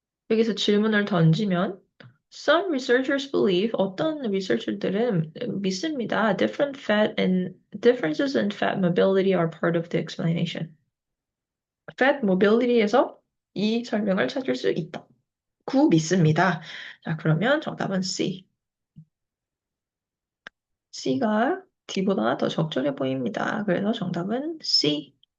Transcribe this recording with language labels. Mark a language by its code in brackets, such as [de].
[ko] 여기서 질문을 던지면 [en] Some researchers believe, [ko] 어떤 리서처들은 믿습니다. [en] Differences in fat mobility are part of the explanation. [ko] fat mobility에서 이 설명을 찾을 수 있다. 구 믿습니다. 자, 그러면 정답은 C. C가 D보다 더 적절해 보입니다. 그래서 정답은 C.